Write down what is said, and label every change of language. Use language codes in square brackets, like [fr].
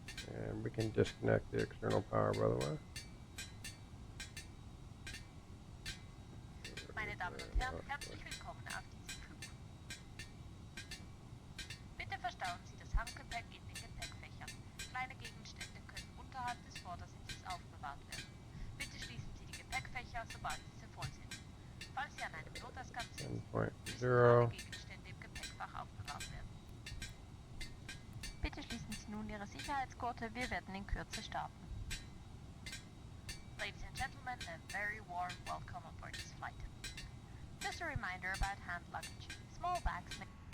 [en] And we can disconnect the external power, by the way. [de] Meine Damen und Herren, herzlich willkommen auf diesem Flug. Bitte verstauen Sie das Handgepäck in den Gepäckfächern. Kleine Gegenstände können unterhalb des Vordersitzes aufbewahrt werden. Bitte schließen Sie die Gepäckfächer, sobald diese voll sind. Falls Sie an einem Notausgang sind, müssen alle Gegenstände im Gepäckfach aufbewahrt werden. Bitte schließen Sie nun Ihre Sicherheitsgurte, wir werden in Kürze starten. [en] Ladies and gentlemen, a very warm welcome aboard this flight. Just a reminder about hand luggage. Small bags may...